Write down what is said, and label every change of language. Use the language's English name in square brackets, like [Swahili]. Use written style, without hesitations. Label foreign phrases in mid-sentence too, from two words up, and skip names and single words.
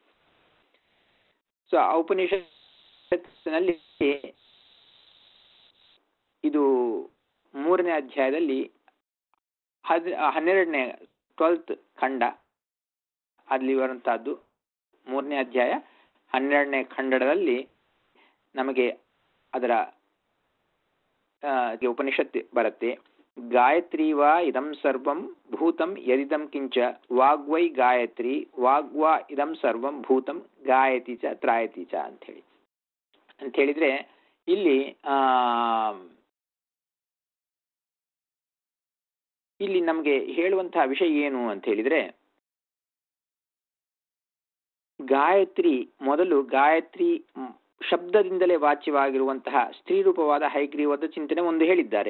[Kannada] ಸೊ ಆ ಉಪನಿಷತ್ತಿನಲ್ಲಿ ಇದು 3ನೇ ಅಧ್ಯಾಯದಲ್ಲಿ 12ನೇ 12th ಖಂಡ ಅಲ್ಲಿ ಬರುವಂತಹದ್ದು. 3ನೇ ಅಧ್ಯಾಯ 12ನೇ ಖಂಡದಲ್ಲಿ ನಮಗೆ ಅದರ ಉಪನಿಷತ್ತು ಬರುತ್ತೆ. [Sanskrit] ಗಾಯತ್ರಿ ವಾ ಇದಂ ಸರ್ವಂ ಭೂತಂ ಯದಿದಂ ಕಿಂಚ ವಾಗ್ವೈ ಗಾಯತ್ರಿ ವಾಗ್ವಾ ಇದಂ ಸರ್ವಂ ಭೂತಂ ಗಾಯತಿ ಚ ತ್ರಾಯತಿ ಚ [Kannada] ಅಂತ ಹೇಳಿದ್ರೆ ಇಲ್ಲಿ ನಮಗೆ ಹೇಳುವಂತಹ ವಿಷಯ ಏನು ಅಂತ ಹೇಳಿದ್ರೆ, ಗಾಯತ್ರಿ ಮೊದಲು ಗಾಯತ್ರಿ ಶಬ್ದದಿಂದಲೇ ವಾಚ್ಯವಾಗಿರುವಂತಹ ಸ್ತ್ರೀ ರೂಪವಾದ ಹೈಗ್ರೀವದ ಚಿಂತನೆ ಒಂದು ಹೇಳಿದ್ದಾರೆ.